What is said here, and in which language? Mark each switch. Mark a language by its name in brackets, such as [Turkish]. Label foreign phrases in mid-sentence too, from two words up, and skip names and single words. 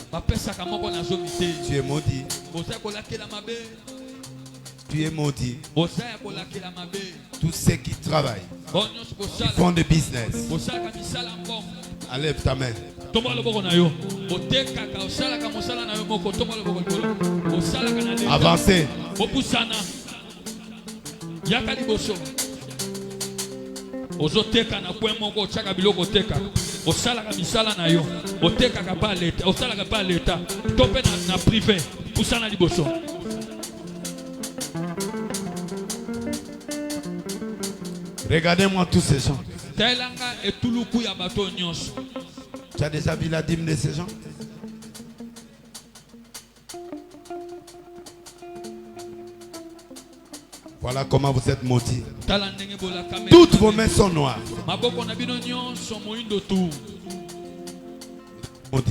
[French] Tu es maudit. Tu es maudit. Tous ceux qui travaillent, qui font des business. Enlève ta main. Avancez. [Lingala] Ozoteka na kwe moko chaka biloko teka osalaka misala na yo otekaka pa leta osalaka pa leta tope na privé pusana liboso. [French] Regardez-moi tous ces gens. [Lingala] Telanga etuluku ya bato nyonso. [French] Tu as déjà vu la dîme de ces gens? Voilà comment vous êtes maudits. Toutes vos mains sont noires. Maudit.